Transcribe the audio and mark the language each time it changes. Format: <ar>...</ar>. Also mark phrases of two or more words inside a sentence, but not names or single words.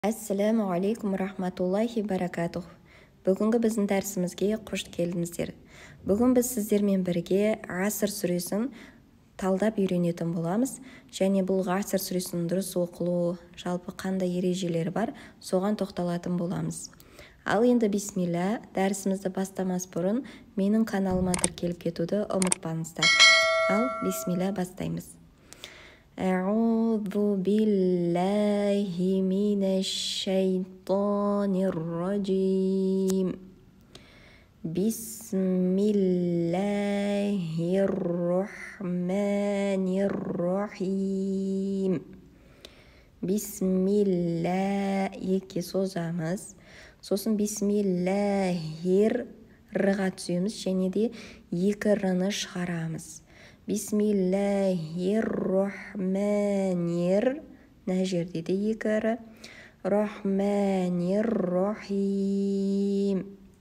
<ar>السلام عليكم رحمة الله بركاته.</ar> <kk>Бүгінгі біздің дәрісімізге қош келдіңіздер. Бүгін біз сіздермен бірге Ғасыр сүресін талдап үйренетін боламыз. Және бұл Ғасыр сүресінің дұрыс оқылуы, жалпы қандай ережелері бар, соған тоқталатын боламыз. Ал енді бисмилля, дәрісімізді бастамас бұрын менің каналыма тіркеліп кетуді ұмытпаңыздар. Ал бисмилля, бастаймыз.</kk> <ar>أعوذ بالله من الشيطان الرجيم بسم الله الرحمن الرحيم بسم الله</ar> <kk>екі созамыз, сосын бисмиллахир рыға түсеміз және де екі рыны шығарамыз. Бисмиллахир-рахманир, мына жерде де екі ры, рахманир-рахим.</kk>